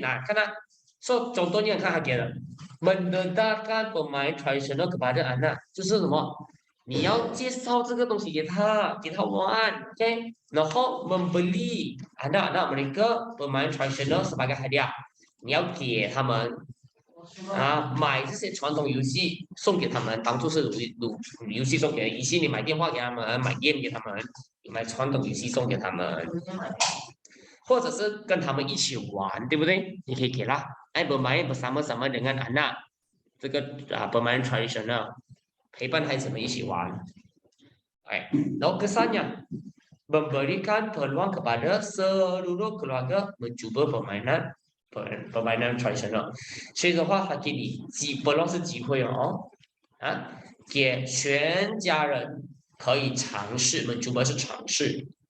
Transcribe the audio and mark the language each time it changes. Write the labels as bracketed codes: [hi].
[zh] 看他说contohnya看他给了。 [ms] mendekatkan pemain tradisional kepada anak， [zh] 就是什么？你要介绍这个东西给他玩 ，OK？然后 [ms] membeli anak-anak mereka pemain tradisional sebagai hadiah， [zh] 你要给他们买这些传统游戏送给他们，当做是游戏送给，以前你买电话给他们，买 game 给他们，买传统游戏送给他们，或者是跟他们一起玩，对不对？你可以给啦。 [ms] 哎，bermain bersama-sama dengan anak， 这个bermain tradisional， [zh] 陪伴孩子们一起玩。哎，然后 [ms] kesannya memberikan peluang kepada seluruh keluarga mencuba permainan tradisional， [zh] 所以的话，它给你peluang 是机会哦，给全家人可以尝试，mencuba 是尝试。